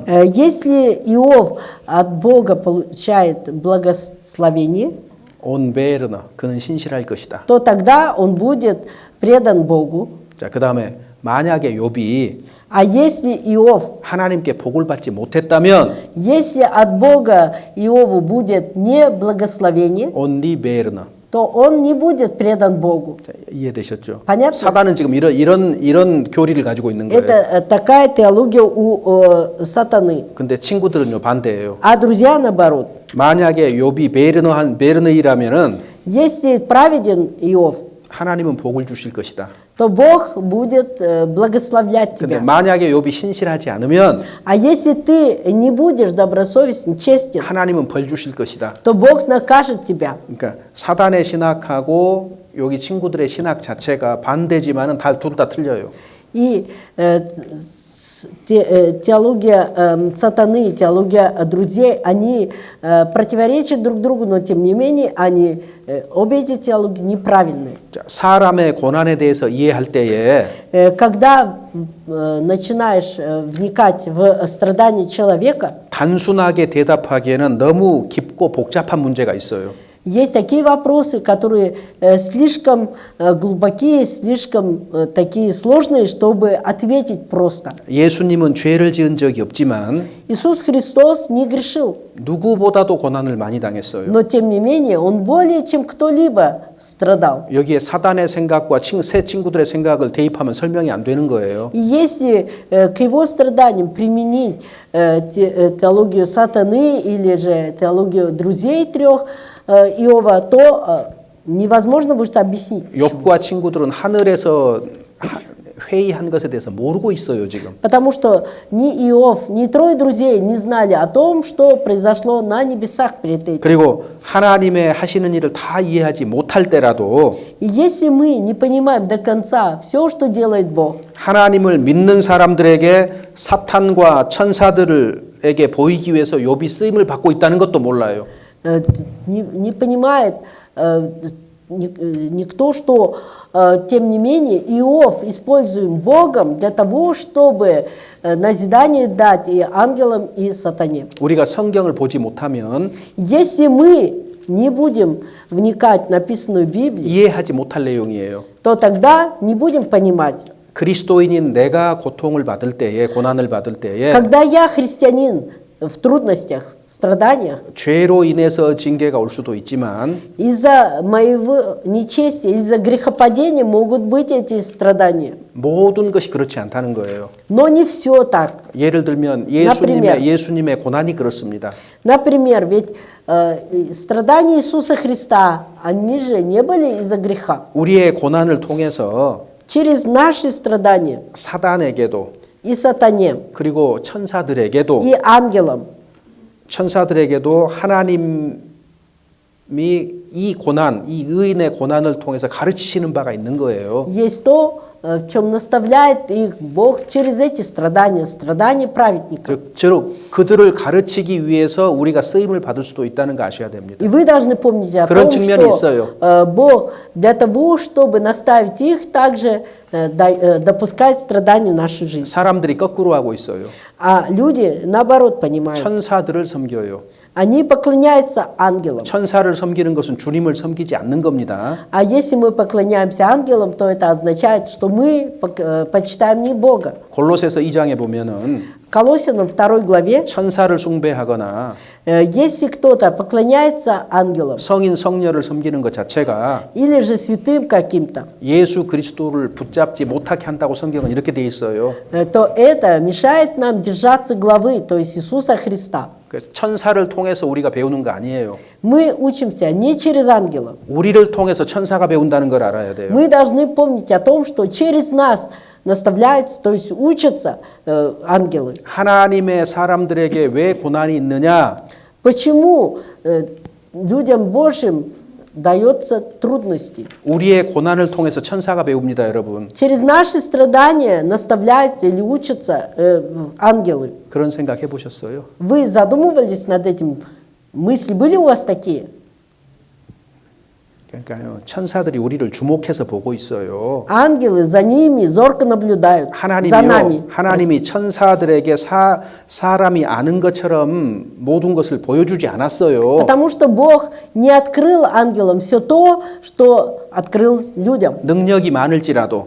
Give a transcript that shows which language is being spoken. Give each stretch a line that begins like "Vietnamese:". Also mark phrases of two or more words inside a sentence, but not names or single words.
Russian: Если Иов от Бога получает благословение,
Korean: 온 베르너 그는 신실할 것이다.
Russian: то тогда он будет предан Богу.
Korean: 자, 그다음에 만약에 욥이
Russian: А если Иов,
Korean: 하나님께 복을 받지 못했다면
Russian: если от Бога Иову будет не благословение, 온리 베르너. то он не будет предан Богу.
Korean: 자, 이해되셨죠?
Russian: Понятно?
Korean: 사단은 지금 이런 교리를 가지고 있는 거예요.
Russian: Это такая теология у сатаны.
Korean: 근데 친구들은요 반대예요.
Russian: А друзья наоборот.
Korean: 만약에 욥이 베르너이라면은
Russian: Если праведен Иов,
Korean: 하나님은 복을 주실 것이다.
Russian: то Бог будет благословлять
Korean: 근데
Russian: тебя.
Korean: 만약에 욥이 신실하지 않으면
Russian: А если ты не будешь добросовестен, честен,
Korean: 하나님은 벌 주실 것이다.
Russian: то Бог накажет тебя.
Korean: 그러니까 사단의 신학하고 여기 친구들의 신학 자체가 반대지만은 둘 다 틀려요.
Russian: И теология сатаны и теология друзей, они противоречат друг другу, но тем не менее они, обе эти теологии неправильные.
Korean: 자, 사람의 고난에 대해서 이해할 때에
Russian: Когда начинаешь вникать в страдания человека,
Korean: 단순하게 대답하기에는 너무 깊고 복잡한 문제가 있어요.
Russian: есть такие вопросы, которые слишком глубокие, слишком такие сложные, чтобы ответить просто.
Korean: 예수님은 죄를 지은 적이 없지만
Russian: Иисус Христос не грешил,
Korean: 누구보다도 고난을 많이 당했어요.
Russian: но тем не менее Он более чем кто-либо страдал.
Korean: 여기에 사단의 생각과 새 친구들의 생각을 대입하면 설명이 안 되는 거예요.
Russian: И если к Его страданиям применить теологию сатаны или же теологию друзей трех Иова, то невозможно будет объяснить.
Korean: 욥과 친구들은 하늘에서 회의한 것에 대해서 모르고 있어요 지금.
Russian: Потому что ни Иов, ни трое друзей не знали о том, что произошло на небесах перед этим.
Korean: 그리고 하나님의 하시는 일을 다 이해하지 못할 때라도
Russian: И если мы не понимаем до конца все, что делает Бог,
Korean: 하나님을 믿는 사람들에게 사탄과 천사들에게 보이기 위해서 욥이 쓰임을 받고 있다는 것도 몰라요.
Russian: не понимает никто, что, тем не менее, Иов используем Богом для того, чтобы назидание дать и ангелам, и сатане.
Korean: 우리가 성경을 보지 못하면
Russian: Если мы не будем вникать в написанную Библию,
Korean: 이해하지 못할 내용이에요.
Russian: то тогда не будем понимать.
Korean: 그리스도인인 내가 고통을 받을 때에 고난을 받을 때에
Russian: Когда я христианин в трудностях, страданиях,
Korean: 죄로 인해서 징계가 올 수도 있지만
Russian: из-за моего нечестия, из-за грехопадения могут быть эти страдания.
Korean: 모든 것이 그렇지 않다는 거예요.
Russian: Но не все так.
Korean: 예를 들면
Russian: Например.
Korean: 예수님의 고난이 그렇습니다.
Russian: Например, ведь страдания Иисуса Христа, они же не были из-за греха.
Korean: 우리의 고난을 통해서
Russian: Через наши страдания
Korean: 사단에게도
Russian: и сатане,
Korean: 그리고 천사들에게도
Russian: и ангелам,
Korean: 하나님이 이 고난, 이 의인의 고난을 통해서 가르치시는 바가 있는 거예요.
Russian: есть то, в чем наставляет их Бог через эти страдания, страдания праведников.
Korean: 즉 그들을 가르치기 위해서 우리가 쓰임을 받을 수도 있다는 거 아셔야 됩니다.
Russian: И вы должны помнить о
Korean: 그런
Russian: том,
Korean: 측면이
Russian: что
Korean: 있어요.
Russian: Бог для того, чтобы наставить их, также допускает страдания в нашей жизни.
Korean: 사람들이 거꾸로 하고 있어요.
Russian: А люди, наоборот, понимают.
Korean: 천사들을 섬겨요.
Russian: Они поклоняются ангелам.
Korean: 천사를 섬기는 것은 주님을 섬기지 않는 겁니다.
Russian: А если мы поклоняемся ангелам, то это означает, что мы почитаем не Бога.
Korean: 골로새서 2장에 보면은
Russian: Колоссянам 2 главе,
Korean: 천사를 숭배하거나
Russian: если кто-то поклоняется ангелам
Korean: 성인 성녀를 섬기는 것 자체가
Russian: или же святым каким-то,
Korean: 예수 그리스도를 붙잡지 못하게 한다고 성경은 이렇게 돼 있어요.
Russian: то это мешает нам держаться главы, то есть Иисуса Христа.
Korean: 그래서 천사를 통해서 우리가 배우는 거 아니에요.
Russian: Мы учимся не через ангелов.
Korean: 우리를 통해서 천사가 배운다는 걸 알아야 돼요.
Russian: Мы должны помнить о том, что через нас наставляются, то есть учатся ангелы.
Korean: 하나님의 사람들에게 왜 고난이 있느냐?
Russian: Почему людям Божьим дается трудности?
Korean: 우리의 고난을 통해서 천사가 배웁니다, 여러분.
Russian: Через наши страдания наставляются или учатся ангелы.
Korean: 그런 생각 해보셨어요?
Russian: Вы задумывались над этим? Мысли были у вас такие?
Korean: 그러니까요, 천사들이 우리를 주목해서 보고 있어요.
Russian: Ангелы за ними зорко наблюдают, за нами.
Korean: 하나님이 천사들에게 사람이 아는 것처럼 모든 것을 보여주지 않았어요.
Russian: Потому что Бог не открыл ангелам все то, что открыл людям.
Korean: 능력이 많을지라도